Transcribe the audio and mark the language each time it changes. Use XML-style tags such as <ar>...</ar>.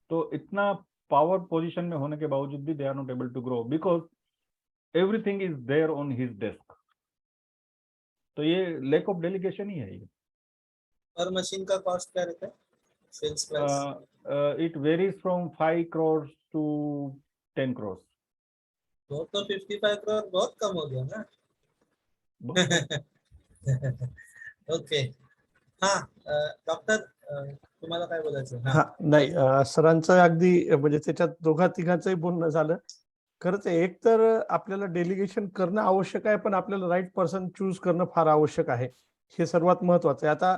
<hi>तो इतना power position में होने के बावजूद भी</hi> <en>They are not able to grow because everything is there on his desk.</en> <hi>तो ये लैक ऑफ डेलीगेशन ही है ये. हर मशीन का कॉस्ट क्या रहता है, sales price?</hi> <en>It varies from 5 crores to 10 crores.</en> <hi>तो 55 करोड़ बहुत कम हो गया ना. ओके.</hi> <mr>हा डॉक्टर, तुम्हाला काय बोलायचं? हा नाही, सरांचं अगदी म्हणजे त्याच्यात दोघा तिघांचंही बोलणं झालं. खरंच एक तर आपल्याला डेलिगेशन करणं आवश्यक आहे, पण आपल्याला राईट पर्सन चूज करणं फार आवश्यक आहे, हे सर्वात महत्वाचं आहे.</mr>